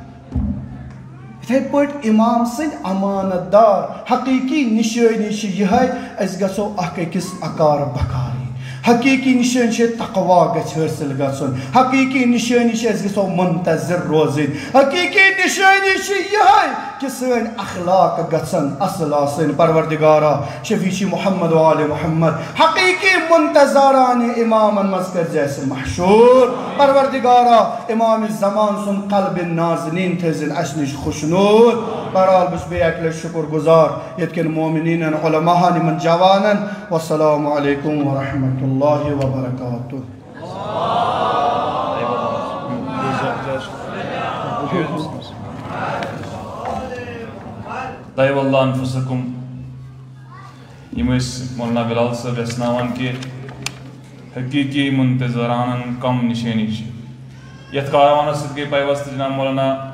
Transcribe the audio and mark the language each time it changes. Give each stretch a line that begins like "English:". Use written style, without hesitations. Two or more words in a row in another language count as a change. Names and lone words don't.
Kashmiri: یِتھَے پٲٹھۍ اِمام سٕنٛدۍ امانت دار حقیٖقی نِشٲنی چھِ یِہوٚے أسۍ گژھو اکھ أکِس اکار بکار حقیٖقی نِشٲنی چھِ تقوا گژھِ حٲصِل گژھُن حقیٖقی نِشٲنی چھِ أسۍ گژھو منتظر روزٕنۍ حقیٖقی نِشٲنی چھِ یِہوٚے کہِ سٲنۍ اخلاق گژھن اصٕل آسٕنۍ پروردِگارا شفیٖع محمد وآلِ محمد حقیٖقی منتظارانہِ اِمامن منٛز کٔرۍ زِ اَسہِ محشوٗر پروردِگارا اِمامِ زمان سُنٛد قلبِ نازنیٖن تھٲیزِن اَسہِ نِش خوشنوٗد بہرحال بہٕ چھُس بیٚیہِ اَکہِ لٹہِ شُکُر گُزار ییٚتہِ کٮ۪ن مومنیٖنن علماہن یِمن جوانن
Arabic: والسلام علیکُم ورحمتہ اللہ وبرکاتہ طیب اللہ انفسکم
Kashmiri: یم مولانا بلال صاحب یسناوان کہ حقیقی منتظرانن کم نشانی یتھ کاروانس سۭتۍ گٔے پیوست جناب مولانا